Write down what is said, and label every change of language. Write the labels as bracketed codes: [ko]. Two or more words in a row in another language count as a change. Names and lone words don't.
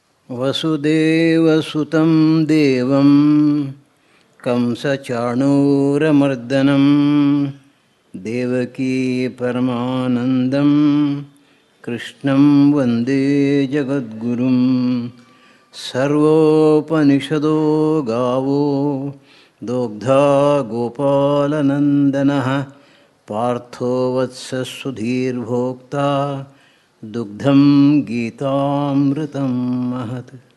[sa] ವಸುದೇವಸುತಂ ದೇವಂ ಕಂಸಚಾಣೂರಮರ್ದನಂ ದೇವಕೀ ಪರಮಾನಂದಂ ಕೃಷ್ಣಂ ವಂದೇ ಜಗದ್ಗುರುಂ. ಸರ್ವೋಪನಿಷದೋ ಗಾವೋ ದೋಗ್ಧಾ ಗೋಪಾಲನಂದನಃ ಪಾರ್ಥೋ ವತ್ಸಃ ಸುಧೀರ್ಭೋಕ್ತಾ ದುಗ್ಧಂ ಗೀತಾಮೃತಂ ಮಹತ್.